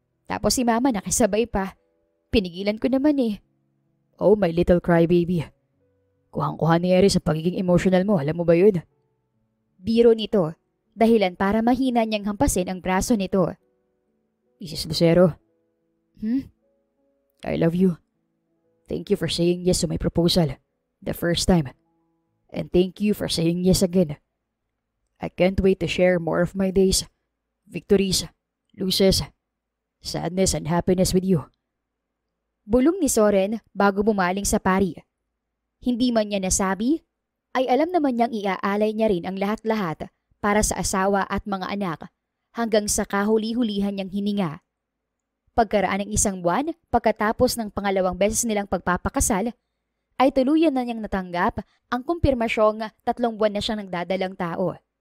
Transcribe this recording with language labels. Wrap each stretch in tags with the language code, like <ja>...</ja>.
<tl>Tapos si mama nakisabay pa. Pinigilan ko naman eh.</tl> <en>Oh, my little crybaby.</en> <tl>Kuhang-kuha ni Eri sa pagiging emotional mo, alam mo ba yun? Biro nito, dahilan para mahina niyang hampasin ang braso nito.</tl> <en>Mrs. Lucero. I love you. Thank you for saying yes to my proposal the first time. And thank you for saying yes again. I can't wait to share more of my days, victories, losses, sadness and happiness with you.</en> <tl>Bulong ni Soren bago bumaling sa pari. Hindi man niya nasabi, ay alam naman niyang iaalay niya rin ang lahat-lahat para sa asawa at mga anak hanggang sa kahuli-hulihan niyang hininga. Pagkaraan ng 1 buwan pagkatapos ng pangalawang beses nilang pagpapakasal, ay tuluyan na niyang natanggap ang kumpirmasyong 3 buwan na siyang nagdadalang tao.</tl>